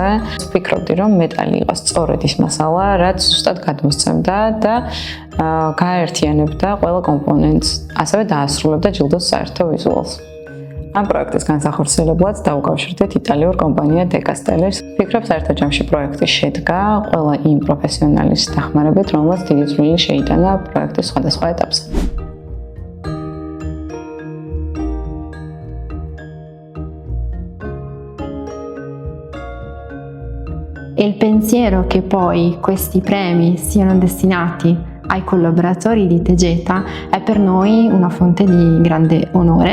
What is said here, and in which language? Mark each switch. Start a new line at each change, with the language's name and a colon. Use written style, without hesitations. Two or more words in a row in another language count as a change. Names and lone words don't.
Georgian: ვფიქრობდი, რომ მეტალი იყოს სწორედ ის მასალა, რაც ზუსტად გადმოსცემდა და გააერთიანებდა ყველა კომპონენტს, ასევე დაასრულებდა ჯილდოს საერთო ვიზუალს. ამ პროექტის განსახორციელებლად დავუკავშირდით იტალიურ კომპანია დეკასტელის. ვფიქრობ, საერთო ჯამში პროექტი შედგა ყველა იმ პროფესიონალის დახმარებით, რომელსაც დიდი წვლილი შეიტანა პროექტის სხვადასხვა ეტაპზე.
Italian: Il pensiero che poi questi premi siano destinati ai collaboratori di Tegeta è per noi una fonte di grande onore.